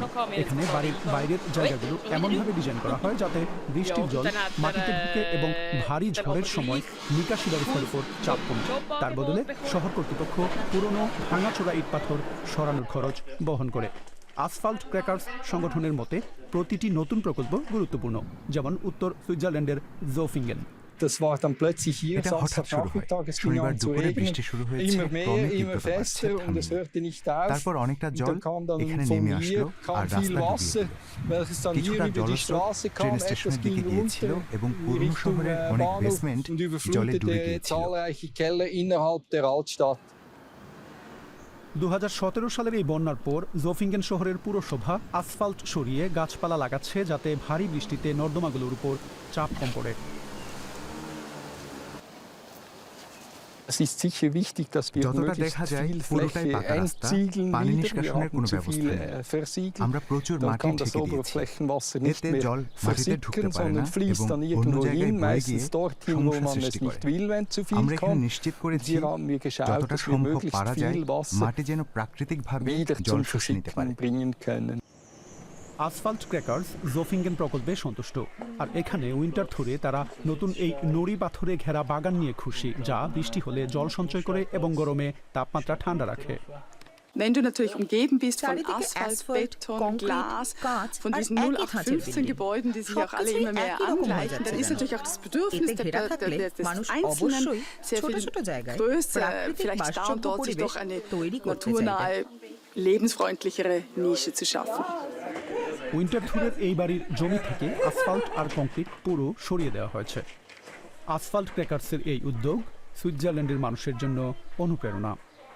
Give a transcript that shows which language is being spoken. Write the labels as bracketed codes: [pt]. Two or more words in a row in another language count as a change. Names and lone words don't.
[bn] এখানে বাড়ির বাইরের জায়গাগুলো এমনভাবে ডিজাইন করা হয় যাতে বৃষ্টির জল মাটিতে ঢুকে এবং ভারী ঝড়ের সময় নিকাশি ব্যবস্থার উপর চাপ কমে। তার বদলে শহর কর্তৃপক্ষ পুরনো ভাঙাচোরা ইট পাথর সরানোর খরচ বহন করে। আসফাল্ট ক্র্যাকার্স সংগঠনের মতে প্রতিটি নতুন প্রকল্প গুরুত্বপূর্ণ, যেমন উত্তর সুইজারল্যান্ডের জোফিঙ্গেন। [de] Das war dann plötzlich hier, Samstagnachmittag, es fing an zu regnen, immer mehr, immer fester und es hörte nicht auf. Und dann kam dann von hier viel Wasser, welches dann hier über die Straße kam, etwas ging runter in Richtung Bahnhof und überflutete zahlreiche Keller innerhalb der Altstadt. [bn] 2017 সালের এই বন্যার পর জোফিঙ্গেন শহরের পুরসভা আসফাল্ট সরিয়ে গাছপালা লাগাচ্ছে যাতে ভারী বৃষ্টিতে নর্দমাগুলোর উপর চাপ কম পড়ে। [de] Es ist sicher wichtig, dass wir möglichst viel Fläche entsiegeln wieder. Wir haben zu viel versiegelt. Dann kann das Oberflächenwasser nicht mehr versickern, sondern fließt dann irgendwo hin, meistens dorthin, wo man es nicht will, wenn zu viel kommt. Hier haben wir geschaut, dass wir möglichst viel Wasser wieder zum Versickern bringen können. [bn] আসফাল্ট ক্র্যাকার্স জোফিঙ্গেন প্রকল্পে সন্তুষ্ট, আর এখানে উইন্টারথুরে তারা নতুন এই নুড়ি পাথরে ঘেরা বাগান নিয়ে খুশি, যা বৃষ্টি হলে জল সঞ্চয় করে এবং গরমে তাপমাত্রা ঠান্ডা রাখে। [de] Wenn du natürlich umgeben bist von Asphalt, Beton, Glas, von diesen 0815 Gebäuden, die sich auch alle immer mehr angleichen, dann ist natürlich auch das Bedürfnis des Einzelnen sehr viel größer. Vielleicht da und dort sich doch eine naturnahe, lebensfreundlichere Nische zu schaffen. [bn] উইন্টারথুরের এই বাড়ির জমি থেকে আসফাল্ট আর কংক্রিট পুরো সরিয়ে দেওয়া হয়েছে। আসফাল্ট ক্র্যাকার্সের এই উদ্যোগ সুইজারল্যান্ডের মানুষের জন্য অনুপ্রেরণা।